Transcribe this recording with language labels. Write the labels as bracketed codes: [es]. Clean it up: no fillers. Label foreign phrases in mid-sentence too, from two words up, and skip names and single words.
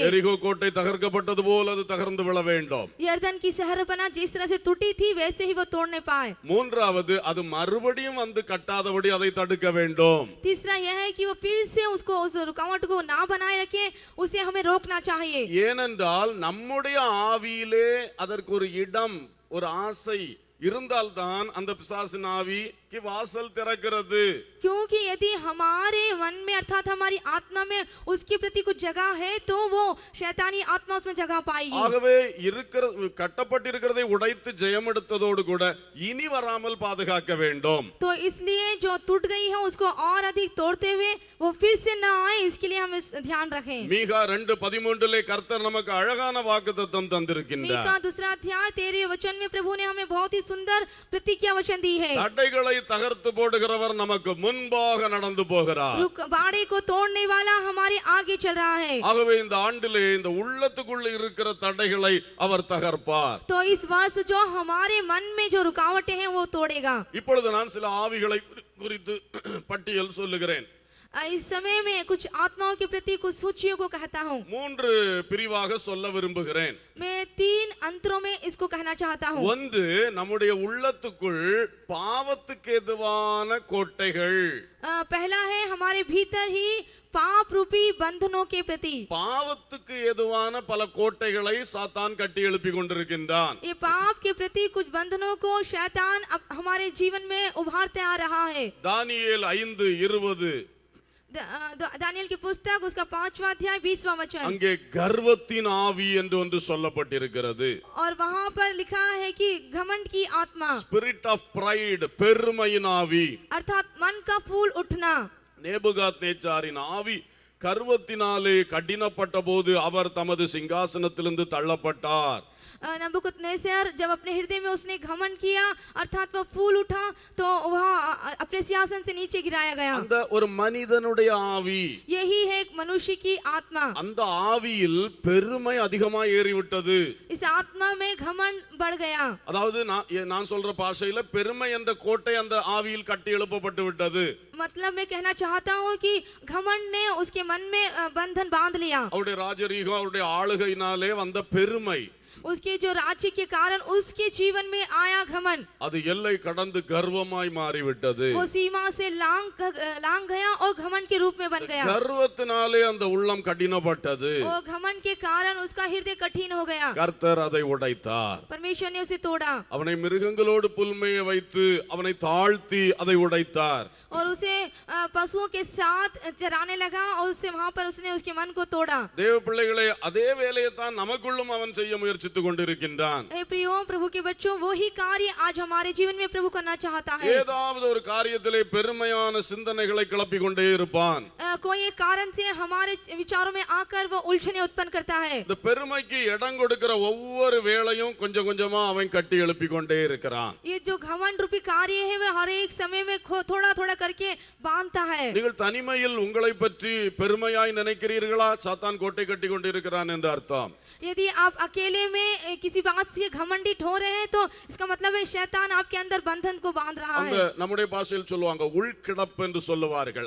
[ta] எரிகோ கோட்டை தகர்க்கப்பட்டது போல் அது தகர்ந்து விழ வேண்டும். [hi] यर्दन की शहरपना जिस तरह से टूटी थी वैसे ही वो तोड़ने पाए। [ta] மூன்றாவது அது மறுபடியும் வந்து கட்டாதபடி அதை தடுக்க வேண்டும். [hi] तीसरा यह है कि वो फिर से उसको उस रुकावट को ना बनाए रखे, उसे हमें रोकना चाहिए। [ta] ஏனென்றால் நம்முடைய ஆவியிலே அதற்கு ஒரு இடம், ஒரு ஆசை இருந்தால்தான் அந்த பிசாசின் ஆவிக்கு வாசல் திறக்கிறது. [hi] क्योंकि यदि हमारे मन में अर्थात हमारी आत्मा में उसके प्रति कुछ जगह है तो वो शैतानी आत्मा उसमें जगह पाएगी। [ta] ஆகவே கட்டப்பட்டிருக்கிறதை உடைத்து ஜெயம் எடுத்ததோடு கூட இனி வராமல் பாதுகாக்க வேண்டும். [hi] तो इसलिए जो टूट गई है उसको और अधिक तोड़ते हुए वो फिर से ना आए, इसके लिए हम ध्यान रखें। [ta] மீகா 2:13 கர்த்தர் நமக்கு அழகான வாக்குத்தத்தம் தந்திருக்கின்றார். [hi] मीका 2 अध्याय 13 वचन में प्रभु ने हमें बहुत ही सुंदर प्रतिज्ञा वचन दी है। [ta] தடைகளை தகர்த்து போடுகிறவர் நமக்கு முன்பாக நடந்து போகிறார். [hi] बाड़े को तोड़ने वाला हमारे आगे चल रहा है। [ta] ஆகவே இந்த ஆண்டிலே இந்த உள்ளத்துக்குள்ள இருக்கிற தடைகளை அவர் தகர்ப்பார். [hi] तो इस वर्ष जो हमारे मन में जो रुकावटें हैं वो तोड़ेगा। [ta] இப்பொழுது நான் சில ஆவிகளை குறித்து பட்டியல் சொல்லுகிறேன். [hi] इस समय में कुछ आत्माओं के प्रति कुछ सूचियों को कहता हूँ। [ta] 3 பிரிவாக சொல்ல விரும்புகிறேன். [hi] मैं 3 अंतरों में इसको कहना चाहता हूँ। [ta] ஒன்று, நம்முடைய உள்ளத்துக்குள் பாவத்துக்கு எதுவான கோட்டைகள். [hi] पहला है हमारे भीतर ही पाप रूपी बंधनों के प्रति। [ta] பாவத்துக்கு எதுவான பல கோட்டைகளை சாத்தான் கட்டி எழுப்பி கொண்டிருக்கின்றான். [hi] ये पाप के प्रति कुछ बंधनों को शैतान हमारे जीवन में उभारते आ रहा है। दानियेल 5:20 दानियल की पुस्तक उसका 5वां अध्याय 20वां वचन। [ta] அங்கே கர்வத்தின் ஆவி என்று ஒன்று சொல்லப்பட்டிருக்கிறது. [hi] और वहां पर लिखा है कि घमंड की आत्मा, [en] spirit of pride, [ta] பெருமையின் ஆவி. [hi] अर्थात मन का फूल उठना। [ta] நேபுகாத்நேச்சாரின் ஆவி கர்வத்தினாலே கடினப்பட்ட போது அவர் தமது சிங்காசனத்திலிருந்து தள்ளப்பட்டார். [hi] नबूकदनेस्सर जब अपने हृदय में उसने घमंड किया अर्थात वह फूल उठा तो वह अपने सिंहासन से नीचे गिराया गया। [ta] அந்த ஒரு மனிதனுடைய ஆவி, [hi] यही है एक मनुष्य की आत्मा। [ta] அந்த ஆவியில் பெருமை அதிகமாக ஏறிவிட்டது. [hi] इस आत्मा में घमंड बढ़ गया। [ta] அதாவது நான் சொல்ற பாஷையில பெருமை என்ற கோட்டை அந்த ஆவியில் கட்டி எழுப்பப்பட்டு விட்டது. [hi] मतलब मैं कहना चाहता हूँ कि घमंड ने उसके मन में बंधन बांध लिया। [ta] அவருடைய ராஜரீகம், அவருடைய ஆளுகையினாலே வந்த பெருமை, [hi] उसके जो राज्य के कारण उसके जीवन में आया घमंड, [ta] அது எல்லை கடந்து கர்வமாய் மாறிவிட்டது. [hi] वो सीमा से लांग गया और घमंड के रूप में बन गया। [ta] கர்வத்தினாலே அந்த உள்ளம் கடினப்பட்டது. [hi] वो घमंड के कारण उसका हृदय कठिन हो गया। [ta] கர்த்தர் அதை உடைத்தார். [hi] परमेश्वर ने उसे तोड़ा [ta] அவனை மிருகங்களோடு புல்மேய வைத்து அவனை தாழ்த்தி அதை உடைத்தார். [hi] और उसे पशुओं के साथ चराने लगा और उससे वहां पर उसने उसके मन को तोड़ा। [ta] தேவ பிள்ளைகளே, அதே வேலையை தான் நமக்குள்ளும் அவன் செய்ய முயற்சித்துக் கொண்டிருக்கின்றான். [hi] हे प्रियो, प्रभु के बच्चों, वही कार्य आज हमारे जीवन में प्रभु करना चाहता है। [ta] ஏதாவது ஒரு காரியத்திலே பெருமையான சிந்தனைகளை கிளப்பிக் கொண்டே இருப்பான். [hi] कोई एक कारण से हमारे विचारों में आकर वो उलझने उत्पन्न करता है। [ta] இந்த பெருமைக்கு இடம் கொடுக்கிற ஒவ்வொரு வேளையும் கொஞ்சம் கொஞ்சமா அவன் கட்டி எழுப்பிக் கொண்டே இருக்கிறான். [hi] ये जो घमंड रूपी कार्य है वह हर एक समय में थोड़ा थोड़ा करके बांधता है। [ta] நீங்கள் தனிமையில் உங்களை பற்றி பெருமையாய் நினைக்கிறீர்களா? சாத்தான் கோட்டை கட்டி கொண்டிருக்கிறான் என்று அர்த்தம். [hi] यदि आप अकेले में में किसी बात से घमंडित हो रहे हैं तो इसका मतलब है शैतान आपके अंदर बंधन को बांध रहा [ta] அந்த [hi] है। [ta] நம்முடைய பாஷையில் சொல்லுவாங்க உள்கிடப்பு என்று சொல்லுவார்கள்.